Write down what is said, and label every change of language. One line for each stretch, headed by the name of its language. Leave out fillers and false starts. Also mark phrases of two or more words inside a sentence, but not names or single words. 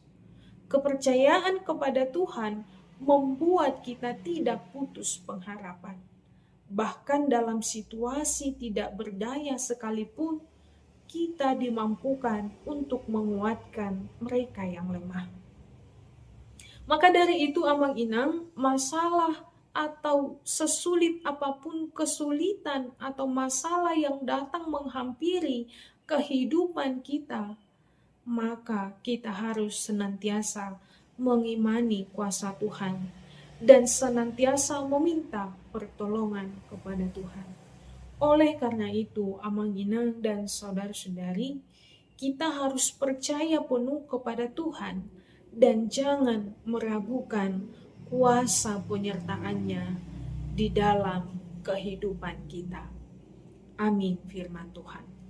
Indonesian: Kepercayaan kepada Tuhan membuat kita tidak putus pengharapan. Bahkan dalam situasi tidak berdaya sekalipun, kita dimampukan untuk menguatkan mereka yang lemah. Maka dari itu amang-inang, masalah atau sesulit apapun kesulitan atau masalah yang datang menghampiri kehidupan kita, maka kita harus senantiasa mengimani kuasa Tuhan dan senantiasa meminta pertolongan kepada Tuhan. Oleh karena itu, amang-inang dan saudara-saudari, kita harus percaya penuh kepada Tuhan dan jangan meragukan kuasa penyertaan-Nya di dalam kehidupan kita. Amin firman Tuhan.